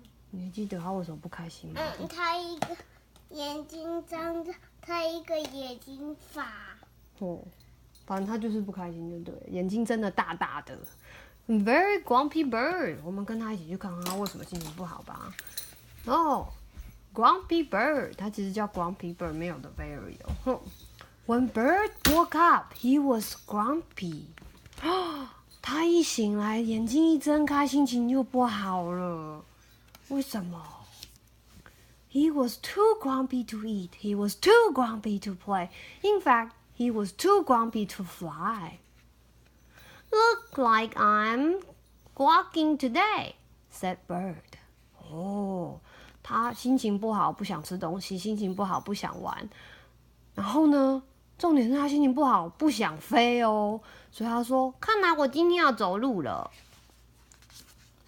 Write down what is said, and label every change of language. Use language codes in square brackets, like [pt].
[zh] 你还记得他为什么不开心吗？他一个眼睛张着，他一个眼睛发。哦，反正他就是不开心，就对了，眼睛真的大大的。 [en] Very grumpy bird， [zh] 我们跟他一起去看看他为什么心情不好吧。哦、grumpy bird， 它其实叫 grumpy bird， 没有的 very 哦。 [en] When Bird woke up, he was grumpy。 [zh] 他一醒来，眼睛一睁开，心情就不好了。为什么？ [en] He was too grumpy to eat. He was too grumpy to play. In fact, he was too grumpy to fly. Look like I'm walking today, said Bird. [zh] 哦，他心情不好，不想吃东西，心情不好，不想玩。然后呢，重点是他心情不好，不想飞哦。所以他说：“看来我今天要走路了。”